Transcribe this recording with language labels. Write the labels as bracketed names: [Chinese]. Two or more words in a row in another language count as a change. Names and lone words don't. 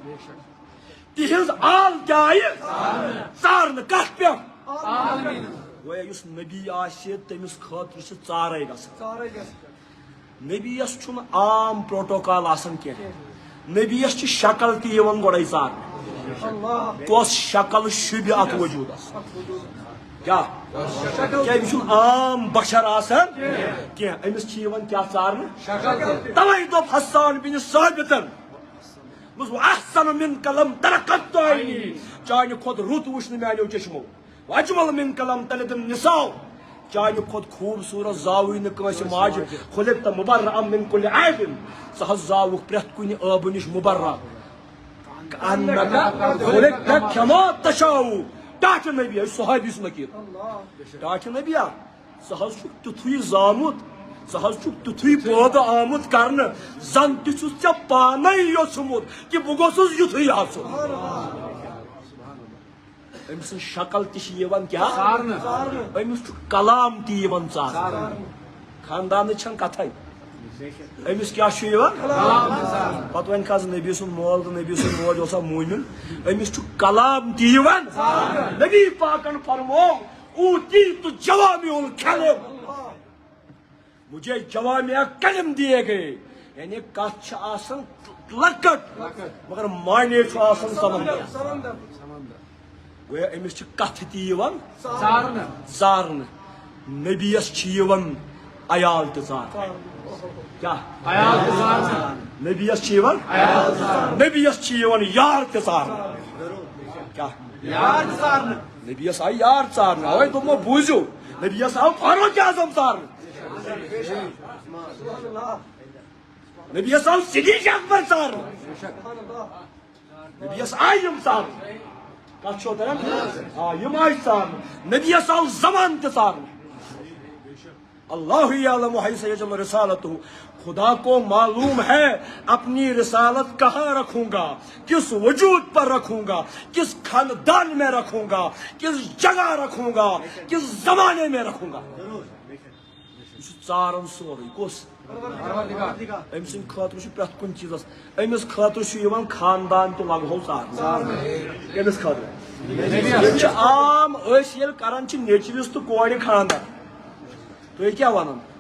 [Kashmiri] تہنٛز آل کیا آیہِ ژارنہٕ کتھ پٮ۪ٹھ گویا یُس نبی آسہِ تٔمِس خٲطرٕ چھِ ژارے گژھان نبیس چھُنہٕ عام پروٹوکال آسان کینٛہہ نبیس چھِ شکل تہِ یِوان گۄڈے ژارنہٕ کۄس شکل شوٗبہِ اتھ وجوٗدس کیا یہِ چھُنہٕ عام بشر آسان کینٛہہ أمِس چھِ یِوان کیٛاہ ژارنہٕ توے دوٚپ حسان بن ثابتن [Arabic] احسن من کلم ترکت عینی [Kashmiri] چانہِ کھۄتہٕ رُت وٕچھ نہٕ میانیو چشمو [Arabic] اجمل من کلم تلد النساء [Kashmiri] چانہِ کھۄتہٕ خوٗبصوٗرت زاوٕے نہٕ کٲنٛسہِ ماجہِ خُلقت [Arabic] مبرأ من كل عیب [Kashmiri] ژٕ حظ زاوُکھ پرٛٮ۪تھ کُنہِ ٲبہٕ نِش مبرأ [Arabic] خُلقت كما تشاء [Kashmiri] ٹاٹھہِ نبی یہِ چھُ صحابی سُنٛد عقیٖدٕ ٹاٹھہِ نبیا ژٕ حظ چھُکھ تیُتھُے زامُت ژٕ حظ چھُکھ تیُتھُے پٲدٕ آمُت کرنہٕ زن تہِ چھُس ژےٚ پانے یوٚژھمُت کہِ بہٕ گوٚژھُس یُتھُے آسُن أمۍ سٕنٛز شکل تہِ چھِ یِوان کیٛاہ أمِس چھُ کلام تہِ یِوان ژارنہٕ خاندانٕچ چھنہٕ کتھے أمِس کیٛاہ چھُ یِوان پتہٕ وۄنۍ کھس نبی سُنٛد مول تہٕ نبی سُنٛد موج اوسا موٗمِن أمِس چھُ کلام تہِ یِوان نبی پاکن فرمو [Arabic] اوٗتیٖتُ جوامع الکلم [Urdu] مجھے جوامع کلم دیے گئے [Kashmiri] یعنی کتھ چھِ آسان لۄکٕٹ مگر معنے چھُ آسان سمندر گویا أمِس چھِ کتھٕ تہِ یِوان ژارنہٕ نبیس چھِ یِوان عیال تہِ ژارنہٕ کیٛاہ نبیس چھِ یِوان نبیس چھِ یِوان یار تہِ ژارنہٕ کیٛاہ نبیس آیہِ یار ژارنہٕ اوے دوٚپمو بوٗزِو نبیس آو فاروق اعظم ژارنہٕ نبیس آو صدیق اکبر ژارنہٕ نبیس آیہِ یِم ژارنہٕ کتھ چھو تران یِم آیہِ ژارنہٕ نبیس آو زمان تہِ ژارنہٕ [Arabic] اللہ یعلم حیث یجعل رسالتہ [Urdu] خدا کو معلوم ہے اپنی رسالت کہاں رکھوں گا کس وجود پر رکھوں گا کس خاندان میں رکھوں گا کس جگہ رکھوں گا کس زمانے میں رکھوں گا [Kashmiri] یہ ژارن سورُے کُس أمۍ سٕنٛدِ خٲطرٕ چھُ پرٛٮ۪تھ کُنہِ چیٖزس أمِس خٲطرٕ چھُ یِوان خاندان تہِ لگہو ژارنہٕ کٔمِس خٲطرٕ ییٚتہِ چھِ عام أسۍ ییٚلہِ کران چھِ نیچوِس تہٕ کورِ خاندان تُہۍ کیٛاہ ونان